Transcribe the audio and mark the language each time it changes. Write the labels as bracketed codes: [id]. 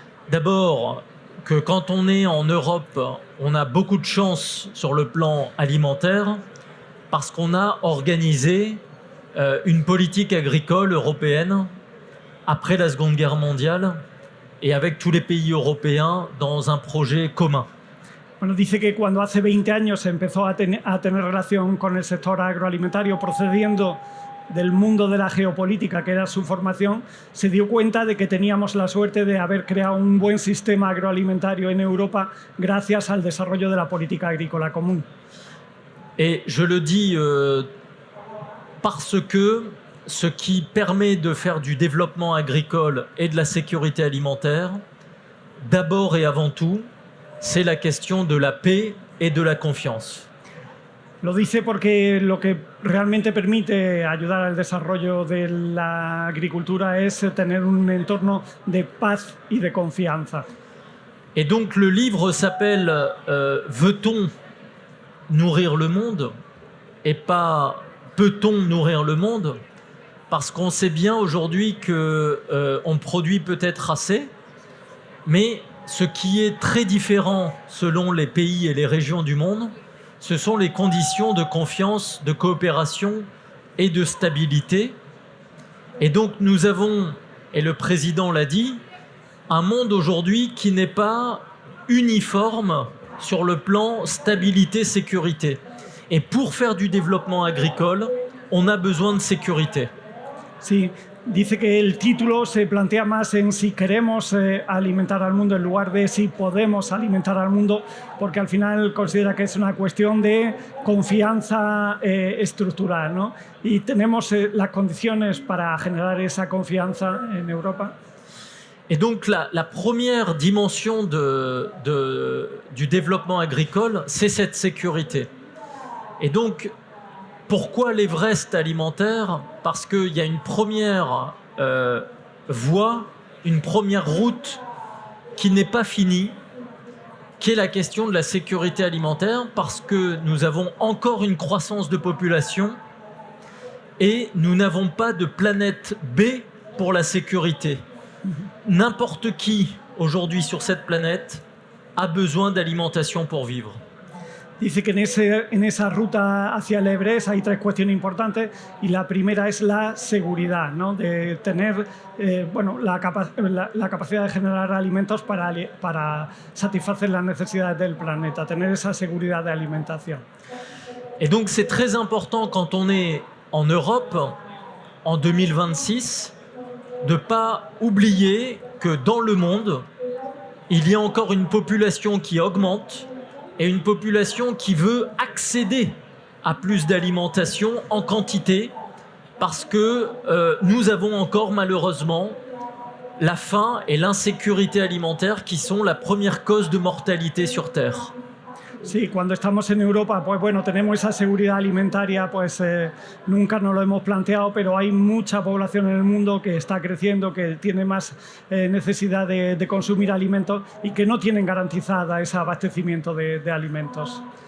[fr] D'abord, que quand on est en Europe, on a beaucoup de chance sur le plan alimentaire parce qu'on a organisé une politique agricole européenne après la Seconde Guerre mondiale et avec tous les pays européens dans un projet commun. [es] Bueno, dice que cuando hace 20 años empezó a tener relación con el sector agroalimentario procediendo del mundo de la geopolítica, que era su formación, se dio cuenta de que teníamos la suerte de haber creado un buen sistema agroalimentario en Europa gracias al desarrollo de la política agrícola común. [fr] Et je le dis parce que ce qui permet de faire du développement agricole et de la sécurité alimentaire, d'abord et avant tout, c'est la question de la paix et de la confiance. [es] Lo dice porque lo que realmente permite ayudar al desarrollo de la agricultura es tener un entorno de paz y de confianza. [fr] Et donc le livre s'appelle Veut-on nourrir le monde et pas Peut-on nourrir le monde? Parce qu'on sait bien aujourd'hui qu'on produit peut-être assez, mais ce qui est très différent selon les pays et les régions du monde, ce sont les conditions de confiance, de coopération et de stabilité. Et donc nous avons, et le président l'a dit, un monde aujourd'hui qui n'est pas uniforme sur le plan stabilité-sécurité. Et pour faire du développement agricole, on a besoin de sécurité. [es] Sí, dice que el título se plantea más en si queremos alimentar al mundo en lugar de si podemos alimentar al mundo, porque al final considera que es una cuestión de confianza estructural, ¿no? Y tenemos las condiciones para generar esa confianza en Europa. [fr] Et donc la première dimension du développement agricole, c'est cette sécurité. Et donc, pourquoi l'Everest alimentaire? Parce qu'il y a une première voie, une première route qui n'est pas finie, qui est la question de la sécurité alimentaire, parce que nous avons encore une croissance de population et nous n'avons pas de planète B pour la sécurité. N'importe qui, aujourd'hui sur cette planète, a besoin d'alimentation pour vivre. [es] Dice que en esa ruta hacia el Everest hay 3 cuestiones importantes y la primera es la seguridad, ¿no? De tener la capacidad de generar alimentos para satisfacer las necesidades del planeta, tener esa seguridad de alimentación. [fr] Et donc c'est très important quand on est en Europe en 2026 de ne pas oublier que dans le monde, il y a encore une population qui augmente et une population qui veut accéder à plus d'alimentation en quantité parce que nous avons encore malheureusement la faim et l'insécurité alimentaire qui sont la première cause de mortalité sur Terre. [es] Sí, cuando estamos en Europa, pues bueno, tenemos esa seguridad alimentaria, pues nunca nos lo hemos planteado, pero hay mucha población en el mundo que está creciendo, que tiene más necesidad de consumir alimentos y que no tienen garantizada ese abastecimiento de alimentos.